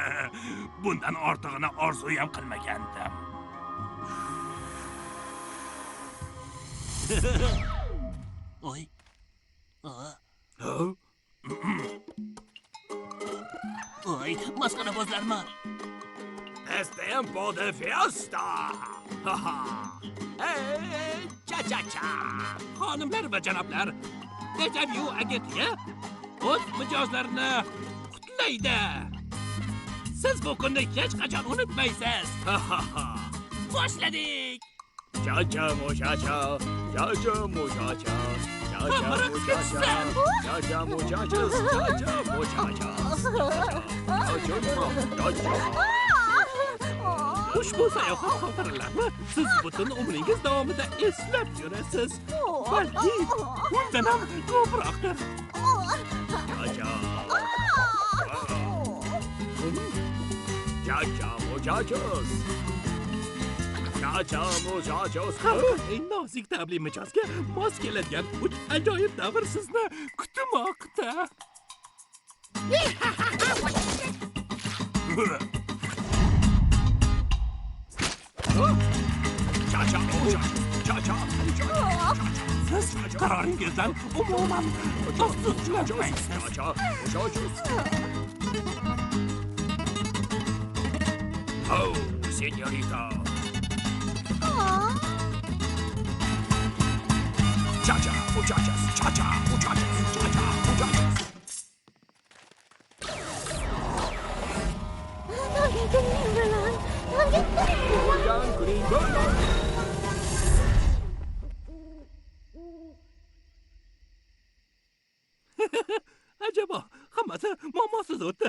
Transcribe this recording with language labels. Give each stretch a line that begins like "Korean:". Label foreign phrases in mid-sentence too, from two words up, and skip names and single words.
Uzbek: Bundan ortig'ini orzu ham qilmagandim. Oy. Oy, masxarabozlarmi?
Spanish: Es tiempo de fiesta. Cha-cha-cha.
Uzbek: Xonimlar va janoblar, Deja Vu agentligi o'z mijozlarini qutlaydi. Siz bu kunni hech qachon unutmaysiz. Boshladik.
Spanish: Cha-cha, muchacha, cha-cha, muchacha, cha-cha, muchacha, cha-cha, muchachas, cha-cha, muchachas, cha-cha.
Uzbek: Ushbu sayohat xotiralarini siz butun umringiz davomida eslab yurasiz. Balki undan ham ko'proqdir.
Spanish: Cha-cha. Cha-cha, muchachas. Cha-cha, muchachos.
Uzbek: Eng nozik ta'bli mijozga mos keladigan uch ajoyib davr sizni kutmoqda.
Spanish: Cha-cha, muchachos. Cha-cha, muchachos.
Uzbek: Siz qaroringizdan umuman afsuslanmaysiz.
Spanish: Cha-cha, muchachos. Oh, señorita. Cha-cha, muchachos. Cha-cha, muchachos. Cha-cha, muchachos.
Uzbek: O'rgan kuning bo'lmadi. Ajabo, hammasi muammosiz o'tdi.